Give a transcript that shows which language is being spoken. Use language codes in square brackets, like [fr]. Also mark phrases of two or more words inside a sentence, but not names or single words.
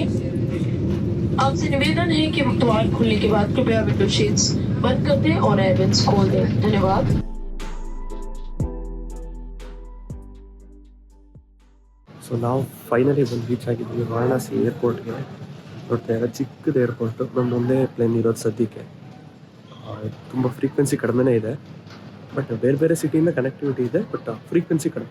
[hi] आपसे निवेदन है कि द्वार खुलने के बाद कृपया [en] window shades [hi] बंद कर दें और [en] air vents [hi] खोल दें। धन्यवाद। [kn] ಸೊ ನಾವು ಫೈನಲಿ ಬಂದು ರೀಚ್ ಆಗಿದ್ದೀವಿ ವಾರಣಾಸಿ ಏರ್ಪೋರ್ಟ್ಗೆ. ನೋಡ್ತಾ ಇದ್ದಾರೆ ಚಿಕ್ಕದು ಏರ್ಪೋರ್ಟು. ನಮ್ಮ ಒಂದೇ ಪ್ಲೇನ್ ಇರೋದು ಸದ್ಯಕ್ಕೆ. ತುಂಬ ಫ್ರೀಕ್ವೆನ್ಸಿ ಕಡಿಮೆನೇ ಇದೆ, ಬಟ್ ಬೇರೆ ಬೇರೆ ಸಿಟಿಯಿಂದ ಕನೆಕ್ಟಿವಿಟಿ ಇದೆ, ಬಟ್ ಫ್ರೀಕ್ವೆನ್ಸಿ ಕಡಿಮೆ.